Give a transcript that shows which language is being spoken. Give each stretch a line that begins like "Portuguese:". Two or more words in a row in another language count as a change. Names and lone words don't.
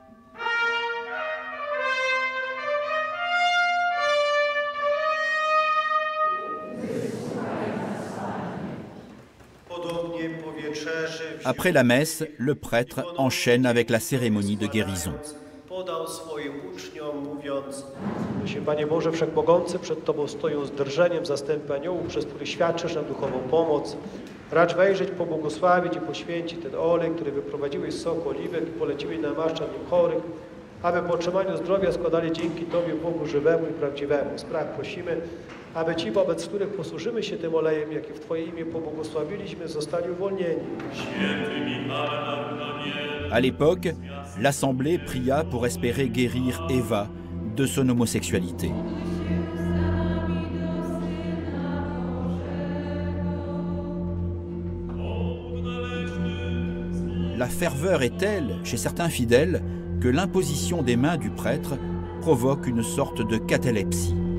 French: Après la messe, le prêtre enchaîne avec la cérémonie de guérison.
Polish: Panie Boże Wszechmogący, przed Tobą stoją z drżeniem zastępy aniołów, przez który świadczysz nam duchową pomoc. Racz wejrzeć, pobłogosławić i poświęcić ten olej, który wyprowadziłeś z soku oliwek i poleciłeś namaszczać nim chorych, aby po otrzymaniu zdrowia składali dzięki Tobie, Bogu żywemu i prawdziwemu. Spraw prosimy, aby ci, wobec których posłużymy się tym olejem, jaki w Twoje imię pobłogosławiliśmy, zostali uwolnieni.
French: À l'époque, l'Assemblée pria pour espérer guérir Eva de son homosexualité. La ferveur est telle chez certains fidèles que l'imposition des mains du prêtre provoque une sorte de catalepsie.